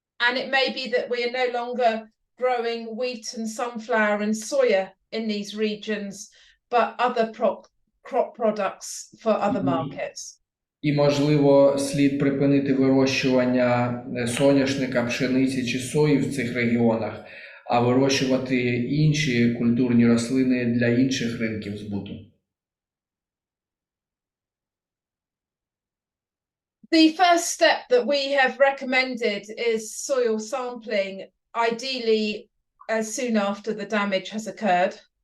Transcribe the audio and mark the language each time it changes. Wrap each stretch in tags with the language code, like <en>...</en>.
<en>And it may be that we are no longer growing wheat and sunflower and soya in these regions, but other crop products for other markets.</en> <uk>І, можливо, слід припинити вирощування соняшника, пшениці чи сої в цих регіонах, а вирощувати інші культурні рослини для інших ринків збуту.</uk> <en>The first step that we have recommended is soil sampling, ideally as soon after the damage has occurred.</en>